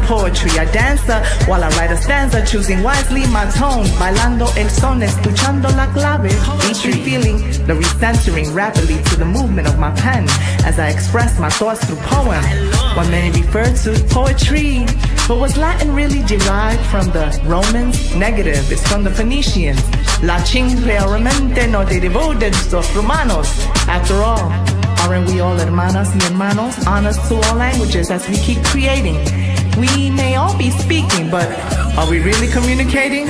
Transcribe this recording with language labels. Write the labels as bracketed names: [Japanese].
[English] Poetry, I dancer while I write a stanza, choosing wisely my tone, [Spanish] bailando el son, escuchando la clave. [English] Each feeling the recentering rapidly to the movement of my pen as I express my thoughts through poem. What many refer to poetry, but was Latin really derived from the Romans? Negative, it's from the Phoenicians. [Spanish] Latin realmente no derivó de los romanos. [English] After all, aren't we all [Spanish] hermanas y hermanos? [English] Honors to all languages as we keep creating. We may all be speaking, but are we really communicating?